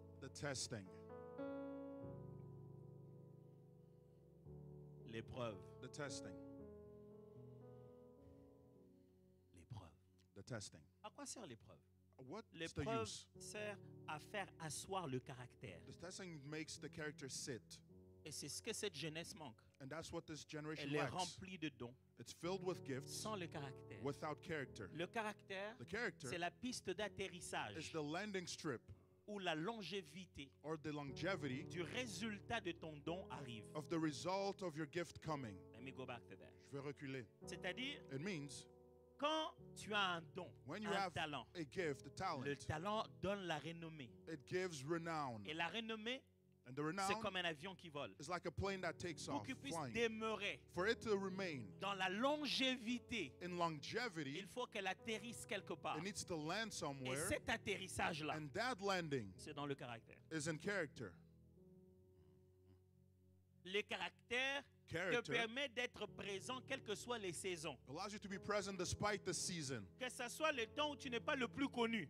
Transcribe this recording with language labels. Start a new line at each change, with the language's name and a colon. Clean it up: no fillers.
English: the testing,
French: L'épreuve.
English: the testing,
French: L'épreuve.
English: the testing.
French: À quoi sert l'épreuve?
English: What's the
French: L'épreuve
English: use?
French: sert à faire asseoir le caractère.
English: The testing makes the character sit,
French: Et c'est ce que cette jeunesse manque.
English: and that's what this generation
French: Elle est
English: lacks.
French: remplie de dons,
English: It's filled with gifts
French: sans le caractère.
English: without character.
French: Le caractère,
English: The character
French: c'est la piste
English: is
French: d'atterrissage
English: the landing strip
French: où la longévité
English: or the longevity
French: du résultat de ton don arrive.
English: of the result of your gift coming. Let me go back to that.
French: Je vais reculer. C'est-à-dire,
English: It means
French: quand tu as un don,
English: when you
French: un
English: have
French: talent,
English: a gift, a
French: le
English: talent,
French: talent donne la renommée.
English: it gives renown.
French: Et la renommée,
English: And the
French: c'est
English: renown
French: comme un avion qui vole.
English: is like a plane that takes
French: Pour
English: off,
French: qu'il puisse
English: flying.
French: demeurer
English: For it to remain
French: dans la longévité,
English: in longevity,
French: il faut qu'elle atterrisse quelque part.
English: it needs to land
French: Et
English: somewhere,
French: cet atterrissage-là,
English: and that landing
French: c'est dans le caractère.
English: is in character.
French: Le caractère te
English: Character
French: permet d'être présent quelles que soient les saisons.
English: allows you to be present despite the season.
French: Que ce soit le temps où tu n'es pas le plus connu,